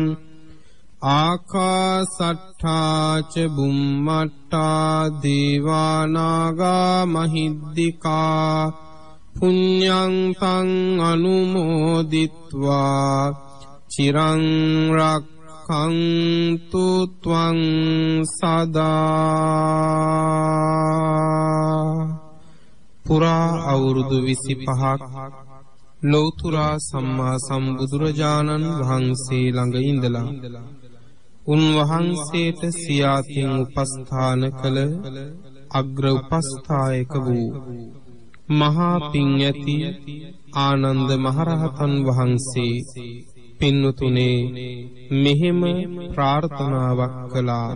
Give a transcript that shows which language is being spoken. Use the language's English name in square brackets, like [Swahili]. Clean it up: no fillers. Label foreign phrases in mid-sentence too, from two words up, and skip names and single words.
[Pali] ආකාසට්ටා ච බුම්මට්ටා දේවා නාග මහිද්దికා පුඤ්ඤං තං අනුමෝදිත්වා චිරං රක්ඛන්තු ත්වං සදා. [Sinhala] පුරා අවුරුදු 25ක් ලෞතර සම්මා සම්බුදුරජාණන් වහන්සේ ළඟ ඉඳලා උන්වහන්සේට සියාතින් උපස්ථාන කළ අග්‍ර උපස්ථායක වූ මහා පිං ඇති ආනන්ද මහරහතන් වහන්සේ පින්වතුනේ මෙහෙම ප්‍රාර්ථනාවක් කළා.